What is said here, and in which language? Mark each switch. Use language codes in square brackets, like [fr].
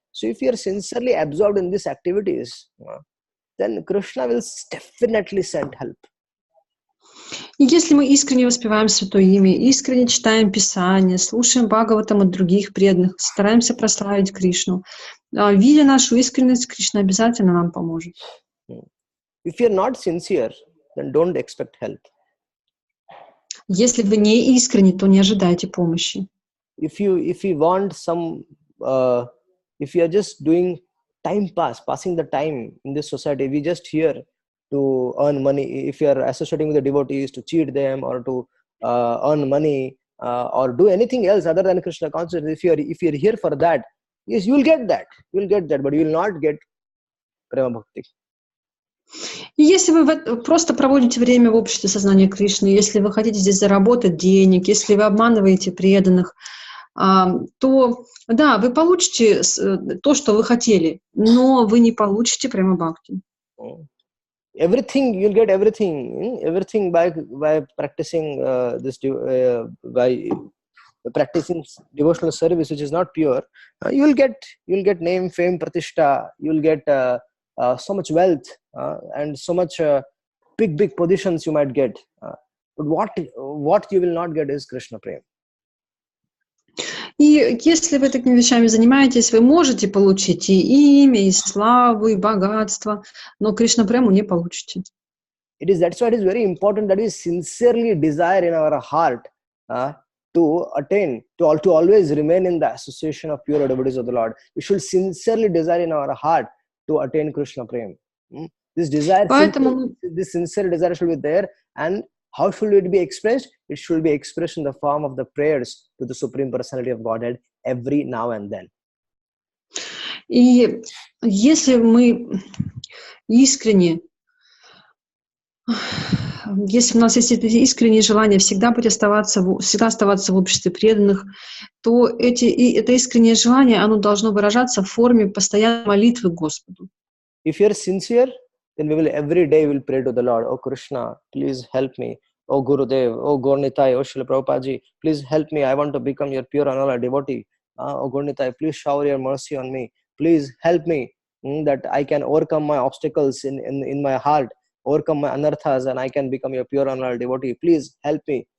[en] So if you are sincerely absorbed in these activities, then Krishna will definitely send help. [ru] И если мы искренне воспеваем Святое Имя, искренне читаем Писание, слушаем Бхагаватам от других преданных, стараемся прославить Кришну, видя нашу искренность, Кришна обязательно нам поможет. [en] If you're not sincere, then don't expect help. [ru] Если вы не искренни, то не ожидайте помощи. [en] If you want some, if you are just doing time pass, passing the time in this society, we just here to earn money. If you are associating with the devotees to cheat them or to earn money or do anything else other than Krishna consciousness, if you are here for that, yes, you will get that, but you will not get prema bhakti. [ru] И если вы просто проводите время в обществе сознания Кришны, если вы хотите здесь заработать денег, если вы обманываете преданных, то да, вы получите то, что вы хотели, но вы не получите прямо бхакти. [en] Everything, you'll get everything by practicing by practicing devotional service, which is not pure. You'll get name, fame, pratishtha. You'll get so much wealth and so much big positions you might get. But what you will not get is Krishna Prem. [ru] И если вы такими вещами занимаетесь, вы можете получить и имя, и славу, и богатство, но Кришна Прему не получите. [en] That's why it is very important that we sincerely desire in our heart to attain, to always remain in the association of pure devotees of the Lord. We should sincerely desire in our heart to attain Krishna Prem. This desire, this sincere desire should be there. And how should it be expressed? It should be expressed in the form of the prayers to the Supreme Personality of Godhead every now and then. [ru] И если мы искренне, если у нас есть это искреннее желание всегда оставаться в обществе преданных, то это искреннее желание, оно должно выражаться в форме постоянной молитвы к Господу. [en] If you are sincere, then we will every day will pray to the Lord. Oh Krishna, please help me. Oh Gurudev, oh Gaurnitai, oh Srila Prabhupada, please help me. I want to become your pure and all devotee. Oh Gaurnitai, please shower your mercy on me. Please help me that I can overcome my obstacles in my heart, overcome my anarthas, and I can become your pure and all devotee. Please help me.